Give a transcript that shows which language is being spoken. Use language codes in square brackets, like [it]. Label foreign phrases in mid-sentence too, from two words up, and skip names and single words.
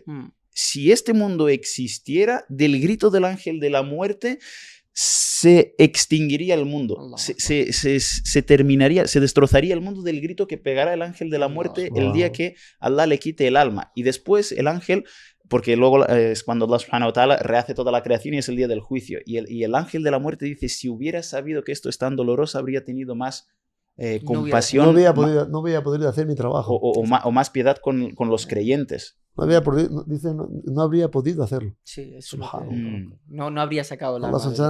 [es] Si este mundo existiera, del grito del ángel de la muerte se extinguiría el mundo, se terminaría, se destrozaría el mundo del grito que pegará el ángel de la muerte el día que Allah le quite el alma. Y después el ángel, porque luego es cuando Allah subhanahu wa ta'ala rehace toda la creación y es el día del juicio. Y el ángel de la muerte dice, si hubiera sabido que esto es tan doloroso, habría tenido más compasión. No había podido hacer mi trabajo. O más piedad con los creyentes. No habría podido hacerlo. Sí, eso no habría sacado la alma.